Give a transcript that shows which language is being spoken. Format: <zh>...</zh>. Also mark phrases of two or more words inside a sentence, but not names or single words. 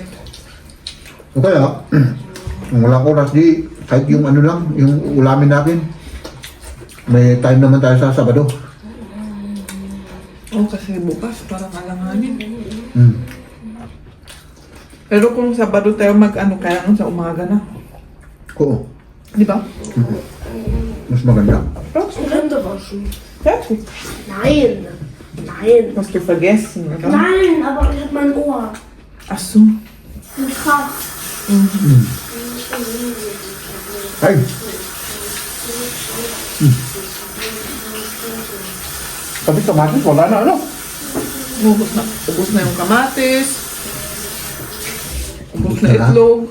<tl>O kaya, kung walang oras, di kahit yung ano lang, yung ulamin natin, may time naman tayo sa Sabado. Kasi bukas parang alanganin. Pero kung Sabado tayo mag-ano, kaya sa umaga na. Oo, Di ba? mas maganda.</tl> <de>Hände waschen. Fertig. Nein. Nein. Hast du vergessen, oder? Nein, aber ich hab mein Ohr. Ach so. Krass.</de> <tl>Ay! Sabi kamatis, wala na ano? Ubus na yung kamatis. Ubus na na. itlog.</tl>